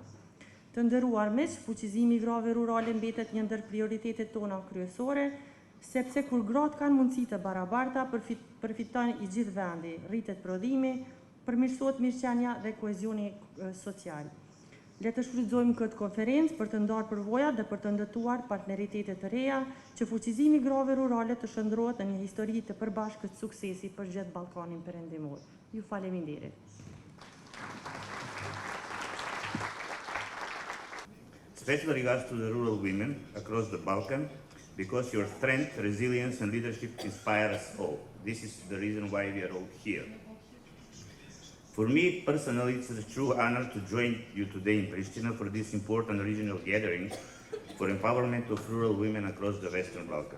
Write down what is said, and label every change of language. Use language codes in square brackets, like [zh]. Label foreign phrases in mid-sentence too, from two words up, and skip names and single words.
[sq] Të nderuar miq, fuqizimi i grave rurale mbetet një ndër prioritetet tona kryesore, sepse kur gratë kanë mundësi të barabarta, përfiton i gjithë vendi, rritet prodhimi, përmirësohet mirëqenia dhe kohezioni social. Le të shfrytëzojmë këtë konferencë për të ndarë përvojat dhe për të ndërtuar partneritete të reja që fuqizimi i grave rurale të shndrohet në një histori të përbashkët suksesi për gjithë Ballkanin Perëndimor. Ju faleminderit. [en] Special regards to the rural women across the Balkan, because your strength, resilience and leadership inspire us all. This is the reason why we are all here. For me personally, it's a true honor to join you today in Pristina for this important regional gathering for empowerment of rural women across the Western Balkans.